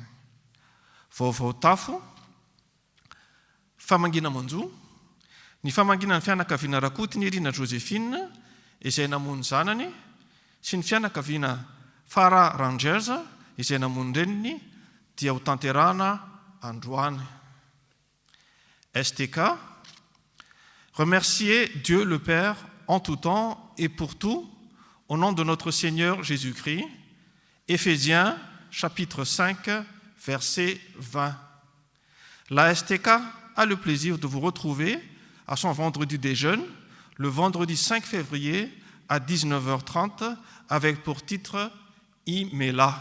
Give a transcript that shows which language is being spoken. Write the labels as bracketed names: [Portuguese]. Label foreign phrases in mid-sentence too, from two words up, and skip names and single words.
[Malagasy] Vaovao tafo, famangina manjo. Ny famangina ny fianakaviana Rakotiny Irina Josephine izay namono zanany sy ny fianakaviana Farah Rangers izay namono reniny dia ho tanterahana androany. [French] STK, remerciez Dieu le Père en tout temps et pour tout, au nom de notre Seigneur Jésus-Christ. Éphésiens chapitre 5, verset 20. La STK a le plaisir de vous retrouver à son vendredi des jeunes, le vendredi 5 février à 19h30, avec pour titre « Imela ».